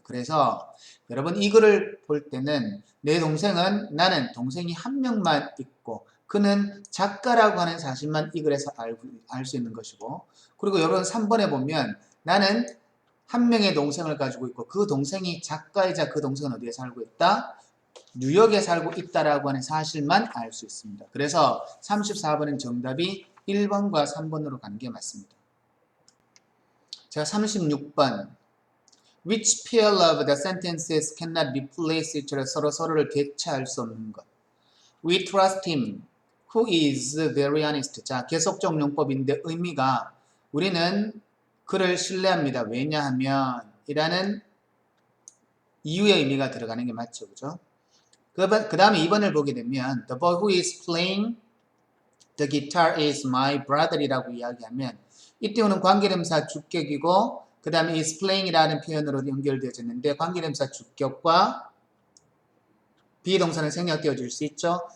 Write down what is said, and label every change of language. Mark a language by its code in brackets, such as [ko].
[ko] 그래서 여러분 이거를 볼 때는 내 동생은 나는 동생이 한 명만 있고 그는 작가라고 하는 사실만 이 글에서 알 수 있는 것이고 그리고 여러분 3번에 보면 나는 한 명의 동생을 가지고 있고 그 동생이 작가이자 그 동생은 어디에 살고 있다? 뉴욕에 살고 있다라고 하는 사실만 알 수 있습니다. 그래서 34번은 정답이 1번과 3번으로 가는 게 맞습니다. 자, 36번. [en] Which pair of the sentences cannot replace each other? [ko] 서로를 대체할 수 없는 것. [en] We trust him, who is very honest. [ko] 자, 계속적 용법인데 의미가 우리는 그를 신뢰합니다. 왜냐하면 이라는 이유의 의미가 들어가는 게 맞죠. 그죠? 그 다음에 2번을 보게 되면 [en] The boy who is playing the guitar is my brother [ko] 이라고 이야기하면 이때 오는 관계대명사 주격이고 그 다음에 is playing이라는 표현으로 연결되어져 있는데 관계대명사 주격과 비동사는 생략되어질 수 있죠.